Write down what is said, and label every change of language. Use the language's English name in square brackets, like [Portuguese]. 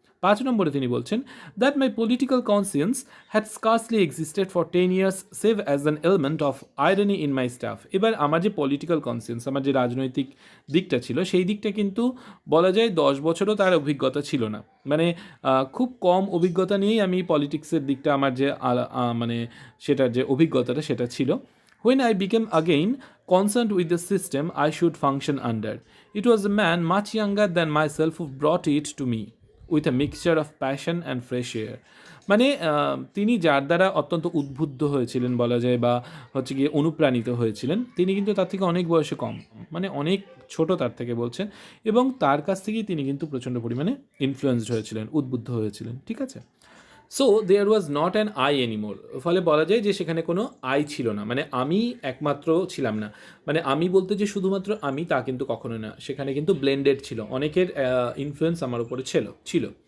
[Bangla] 5 নম্বরে তিনি বলছেন [English] That my political conscience had scarcely existed for 10 years save as an element of irony in my stuff. [Bangla] এবার আমার যে পলিটিক্যাল কনসিয়েন্স, আমার যে রাজনৈতিক দিকটা ছিল, সেই দিকটা কিন্তু বলা যায় 10 বছরও তার অভিজ্ঞতা ছিল না, মানে খুব কম অভিজ্ঞতা নিয়েই আমি পলিটিক্সের দিকটা আমার যে মানে সেটার যে অভিজ্ঞতাটা সেটা ছিল। [English] When I became again concerned with the system I should function under, it was a man much younger than myself who brought it to me with a mixture of passion and fresh air. [Bangla] মানে তিনি যার দ্বারা অত্যন্ত উদ্বুদ্ধ হয়েছিলেন বলা যায়, বা হচ্ছে গিয়ে অনুপ্রাণিত হয়েছিলেন, তিনি কিন্তু তার থেকে অনেক বয়সে কম, মানে অনেক ছোট তার থেকে বলছেন, এবং তার কাছ থেকেই তিনি কিন্তু প্রচণ্ড পরিমাণে ইনফ্লুয়েন্সড হয়েছিলেন, উদ্বুদ্ধ হয়েছিলেন, ঠিক আছে। [English] so there was not an eye anymore, [Bangla] ফলে বলা যায় যে সেখানে কোনো আই ছিল না, মানে আমি একমাত্র ছিলাম না, মানে আমি বলতে যে শুধুমাত্র আমি তা কিন্তু কখনো না, সেখানে কিন্তু ব্লেন্ডেড ছিল, অনেকের ইনফ্লুয়েন্স আমার উপরে ছিল।